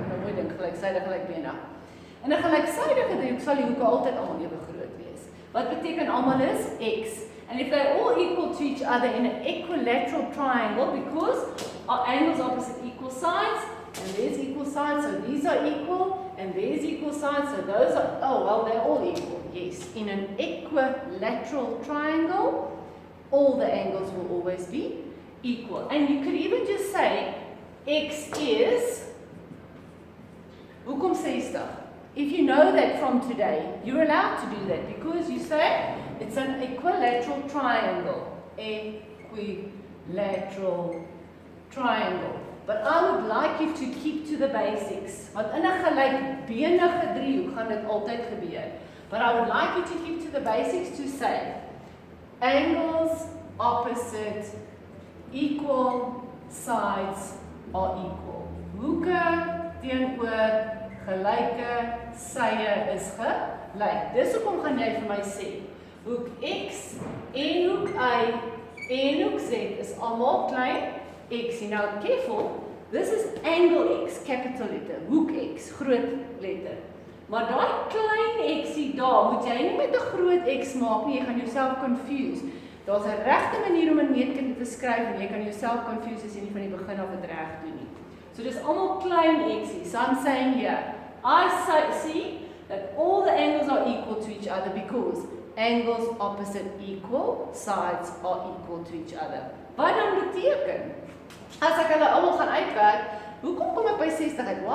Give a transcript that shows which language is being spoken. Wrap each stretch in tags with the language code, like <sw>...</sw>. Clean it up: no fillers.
<af>Nou moet jy dink, gelyksydige, gelykbenig. In 'n gelyksydige driehoek sal die hoeke altyd almal ewe groot wees. Wat beteken almal is x.</af> <en>And if they're all equal to each other in an equilateral triangle, because our angles opposite equal sides, and there's equal sides, so these are equal, and there's equal sides, so those are, oh, well, they're all equal, yes. In an equilateral triangle, all the angles will always be equal. And you could even just say, x is,</en> <af>hoekom 60?</af> <en>If you know that from today, you're allowed to do that, because you say, it's an equilateral triangle. Equilateral triangle. But I would like you to keep to the basics.</en> <af>Want in 'n gelykbenige driehoek gaan dit altyd gebeur.</af> <en>But I would like you to keep to the basics to say angles opposite equal sides are equal.</en> <af>Hoeke teenoor gelyke syde is gelyk. Dis hoekom gaan jy vir my sê hoek x en hoek y en hoek z is almal klein x.</af> <en>Now careful, this is angle x, capital letter,</en> <af>hoek x, groot letter. Maar daai klein xie daar, moet jy nie met 'n groot x maak nie, jy gaan jouself confuse. Daar's 'n regte manier om 'n meetkunde te skryf en jy kan jouself confuse as jy nie van die begin af dit reg doen nie. So dis almal klein xie.</af> <en>So I'm saying here, I see that all the angles are equal to each other because angles opposite equal sides are equal to each other.</en> <af>Wat dan beteken? As ek hulle almal gaan uitwerk, hoekom kom ek by 60 uit?</af>